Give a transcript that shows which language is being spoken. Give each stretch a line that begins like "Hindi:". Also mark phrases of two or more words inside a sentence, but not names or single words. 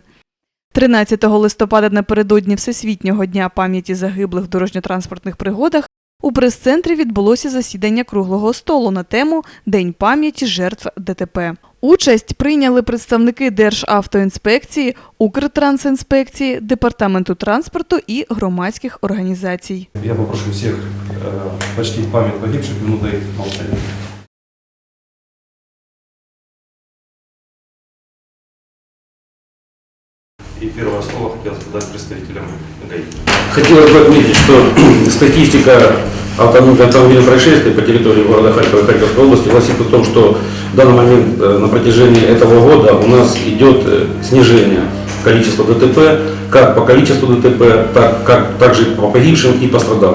Ukrainian: 13 листопада напередодні Всесвітнього дня пам'яті загиблих в дорожньо-транспортних пригодах у прес-центрі відбулося засідання круглого столу на тему «День пам'яті жертв ДТП». Участь прийняли представники Державтоінспекції, Укртрансінспекції, Департаменту транспорту і громадських організацій.
Russian: Я попрошу всіх почтить пам'ять погибших минутой молчания. И первое слово хотелось бы дать представителям ГАИ. Хотелось бы отметить, что статистика автомобильных происшествий по территории города Харькова и Харьковской области гласит о том, что в данный момент на протяжении этого года у нас идет снижение количества ДТП, как по количеству ДТП, также по погибшим и пострадавшим.